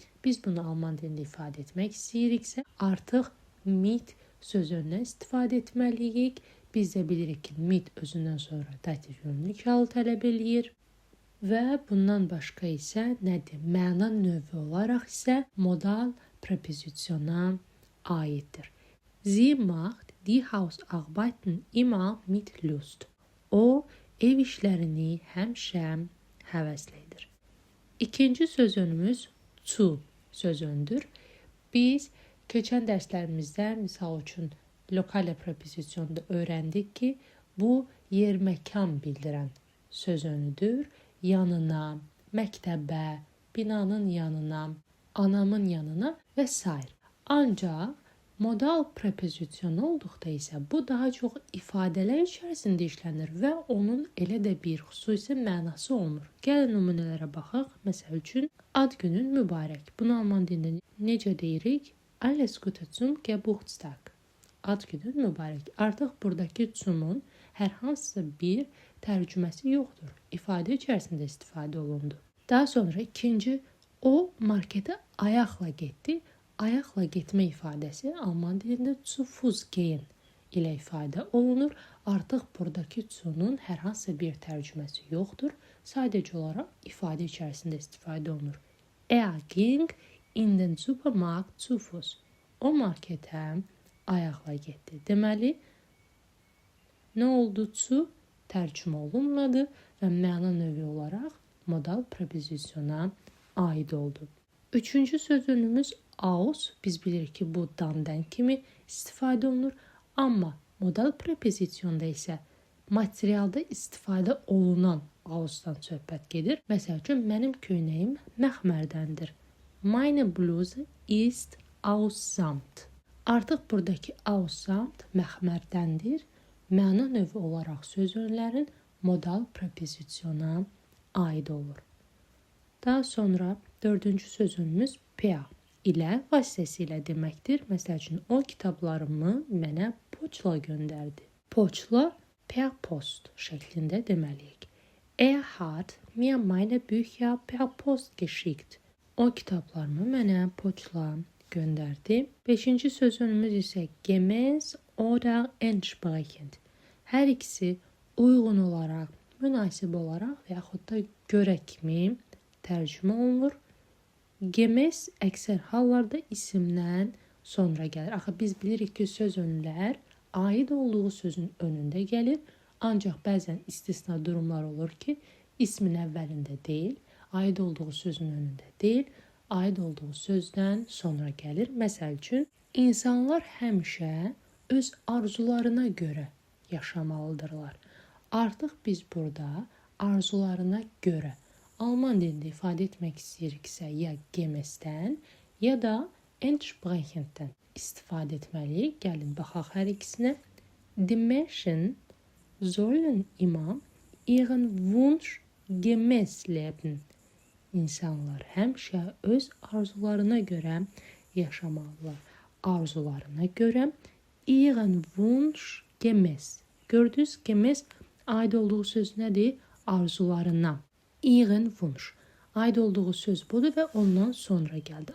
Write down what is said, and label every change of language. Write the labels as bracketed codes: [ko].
[az] Biz bunu alman dilində ifadə etmək istəyiriksə, artıq mit sözündən istifadə etməliyik. Biz də bilirik ki, mit özündən sonra dativ yönlük halı tələb eləyir. Və bundan başqa isə nədir? Məna növü olaraq isə modal preposisyona aiddir. [de] Sie macht die Hausarbeiten immer mit Lust. [az] O, ev işlərini həmişə həvəslə edir. İkinci sözcüyümüz zu sözündür. Biz keçən dərslərimizdə misal üçün lokal preposisyonda öyrəndik ki, bu yer-məkan bildirən sözcüğüdür. Yanına, məktəbə, binanın yanına, anamın yanına və s. Ancaq modal preposisyon olduqda isə bu daha çox ifadələr içərisində işlənir və onun elə də bir xüsusi mənası olmur. Gəlin nümunələrə baxaq. Məsəl üçün, ad günün mübarək. Bunu alman dilində necə deyirik? [de] Alles Gute zum Geburtstag. [az] Ad günün mübarək. Artıq buradakı zumun hər hansısa bir tərcüməsi yoxdur. İfadə içərisində istifadə olundu. Daha sonra ikinci, o marketə ayaqla getdi. Ayaqla getmə ifadəsi alman dilində [de] zu Fuß gehen [az] ilə ifadə olunur. Artıq buradakı zunun hər hansısa bir tərcüməsi yoxdur. Sadəcə olaraq ifadə içərisində istifadə olunur. [de] Er ging in den Supermarkt zu Fuß. [az] O marketə ayaqla getdi. Deməli, nə oldu? Zu tərcümə olunmadı və məna növü olaraq modal preposisyona aid oldu. Üçüncü sözcüyümüz aus. Biz bilirik ki, bu dan kimi istifadə olunur. Amma modal preposisyonda isə materialda istifadə olunan ausdan söhbət gedir. Məsəl üçün, mənim köynəyim məxmərdəndir. [de] Meine Bluse ist aus Samt. [az] Artıq buradakı [de] aus Samt [az] məxmərdəndir. Məna növü olaraq sözcüklərin modal preposisyona aid olur. Daha sonra dördüncü sözcüyümüz per ilə vasitəsilə deməkdir. Məsəl üçün, o kitablarımı mənə poçla göndərdi. Poçla [de] per post [az] şəklində deməliyik. [de] Er hat mir meine Bücher per post geschickt. [az] O kitablarımı mənə poçla göndərdi. Beşinci sözcüyümüz isə gemäß oder entsprechend. Hər ikisi uyğun olaraq, münasib olaraq və yaxud da görə kimi tərcümə olunur. Gemäß əksər hallarda isimdən sonra gəlir. Axı biz bilirik ki, sözcüklər aid olduğu sözün önündə gəlir. Ancaq bəzən istisna durumlar olur ki, ismin əvvəlində deyil, aid olduğu sözün önündə deyil, aid olduğu sözdən sonra gəlir. Məsəl üçün, insanlar həmişə öz arzularına görə yaşamalıdırlar. Artıq biz burada arzularına görə Alman dilində ifadə etmək istəyiriksə, ya gemesdən, ya da entsprechenddən istifadə etməliyik. Gəlin baxaq hər ikisinə. [de] Die Menschen sollen immer ihren Wunsch gemäß leben. [az] İnsanlar həmişə öz arzularına görə yaşamalılar. Arzularına görə [de] ihren Wunsch gemäß. [az] Gördünüz, gemäß aid olduğu söz nədir? Arzularına. [de] Ihren Wunsch. [az] Aid olduğu söz budur və ondan sonra gəldi.